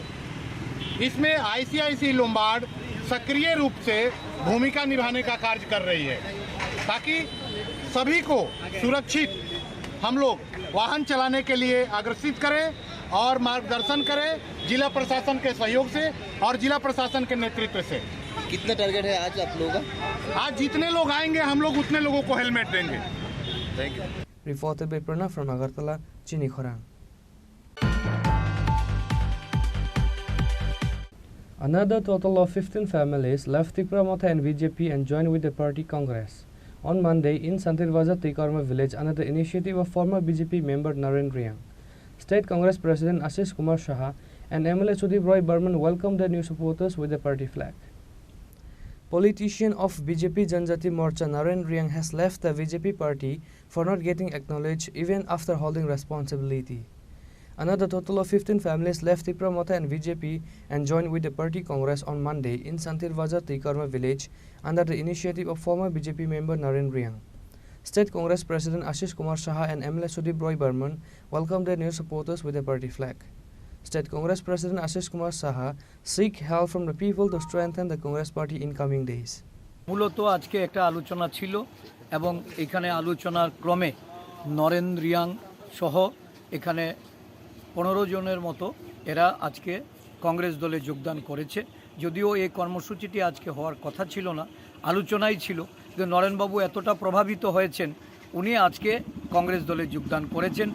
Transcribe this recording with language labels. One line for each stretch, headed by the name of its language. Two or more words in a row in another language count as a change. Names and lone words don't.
Hindi: इसमें ICICI लोम्बार्ड सक्रिय रूप से भूमिका निभाने का कार्य कर रही है ताकि सभी को सुरक्षित हम लोग वाहन चलाने के लिए अग्रसित करें और मार्गदर्शन करें जिला प्रशासन के सहयोग से और जिला प्रशासन के नेतृत्व से। कितना टारगेट है आज आप लोगों का? आज जितने लोग आएंगे हम लोग उतने लोगों को हेलमेट देंगे।
English: Thank you. Reported by Pranav from Agartala, Chini Khorang. Another total of 15 families left Tripura Motha and BJP and joined with the party Congress. On Monday in Santirvaja Tikarma village under the initiative of former BJP member Naren Riyang. State Congress President Ashish Kumar Saha and MLA Sudip Roy Burman welcomed the new supporters with the party flag. Politician of BJP Janjati Morcha Naren Riyang has left the BJP party for not getting acknowledged even after holding responsibility. Another total of 15 families left Tripura Motha and BJP and joined with the party Congress on Monday in Santirvaja Tikarma village under the initiative of former BJP member Naren Riyang. State Congress President Ashish Kumar Saha and MLA Sudip Roy Burman welcomed their new supporters with the party flag. State Congress President Ashish Kumar Saha seek help from the people to strengthen the Congress party in coming days.
Bangla: মূলত আজকে একটা আলোচনা ছিল এবং এখানে আলোচনার ক্রমে নরেন রিয়াং সহ এখানে 15 জনের মতো এরা আজকে কংগ্রেস দলে যোগদান করেছে যদিও এই কর্মসূচিটি আজকে হওয়ার কথা ছিল না, আলোচনাই ছিল, যে নরেনবাবু এতটা প্রভাবিত হয়েছেন, উনি আজকে কংগ্রেস দলে যোগদান করেছেন।